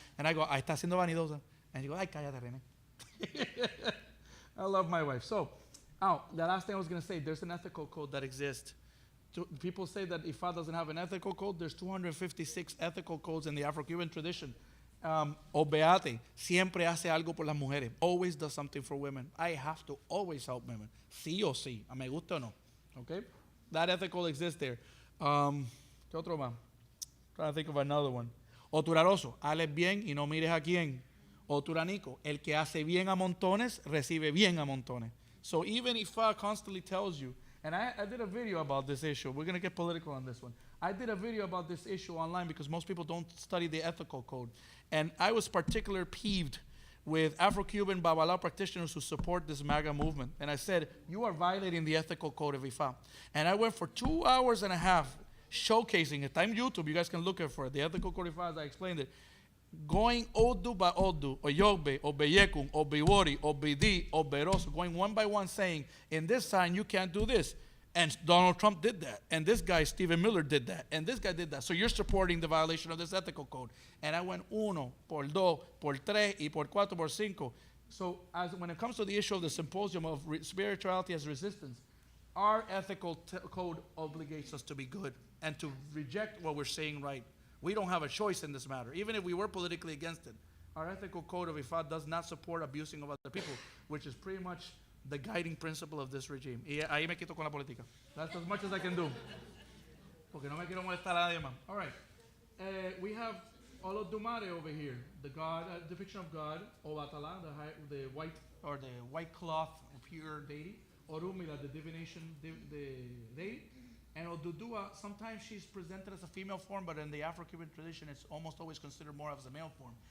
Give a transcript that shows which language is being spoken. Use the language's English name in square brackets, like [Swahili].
[English] And I go, [Spanish] está siendo vanidosa. [English] And she goes, [Spanish] ay, cállate, [English] René. I love my wife. So, the last thing I was going to say, there's an ethical code that exists. People say that Ifa doesn't have an ethical code. There's 256 ethical codes in the Afro-Cuban tradition. [Spanish] Obeate siempre hace algo por las mujeres. [English] Always does something for women. I have to always help women. [Spanish] Sí o sí. Me gusta o no. [English] Okay? That ethical exists there. [Spanish] ¿Qué otro más? [English] Trying to think of another one. [Spanish] Oturaroso, hale bien y no mires a quién. Oturanico, el que hace bien a montones, recibe bien a montones. [English] So even if constantly tells you, and I did a video about this issue. We're going to get political on this one. I did a video about this issue online because most people don't study the ethical code. And I was particularly peeved with Afro-Cuban Babalao practitioners who support this MAGA movement. And I said, you are violating the ethical code of Ifa. And I went for 2 hours and a half showcasing it. I'm YouTube. You guys can look for it. The ethical code of Ifa, as I explained it. Going Odu by Odu, Oyogbe, Obeyekun, Obewori, Obedi, Oberoso, going one by one saying, in this sign you can't do this. And Donald Trump did that. And this guy, Stephen Miller, did that. And this guy did that. So you're supporting the violation of this ethical code. And I went [Spanish] uno, por dos, por tres, y por cuatro, por cinco. [English] So when it comes to the issue of the symposium of spirituality as resistance, our ethical code obligates us to be good and to reject what we're saying right. We don't have a choice in this matter, even if we were politically against it. Our ethical code of Ifa does not support abusing of other people, which is pretty much the guiding principle of this regime. [Spanish] Y ahí me quito con la política. [English] That's as much as I can do. [Spanish] Porque no me quiero molestar a nadie más. [English] All right. We have Olodumare over here, the God, depiction of God, Obatala, the white or the white cloth pure deity. Orumila, the divination deity. And Odudua, sometimes she's presented as a female form, but in the Afro-Cuban tradition, it's almost always considered more as a male form.